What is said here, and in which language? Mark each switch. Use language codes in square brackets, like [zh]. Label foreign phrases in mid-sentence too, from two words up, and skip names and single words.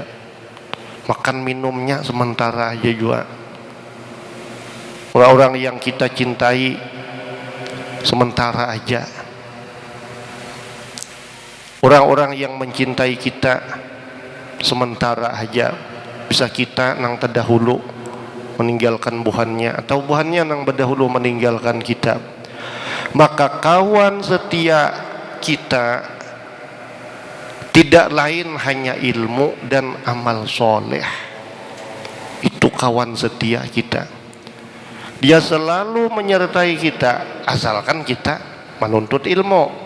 [id] Makan minumnya sementara aja juga. Orang-orang yang kita cintai sementara aja. Orang-orang yang mencintai kita sementara aja. Bisa kita nang terdahulu meninggalkan buhannya, atau buhannya nang berdahulu meninggalkan kita. Maka kawan setia kita tidak lain hanya ilmu dan amal soleh. Itu kawan setia kita. Dia selalu menyertai kita asalkan kita menuntut ilmu.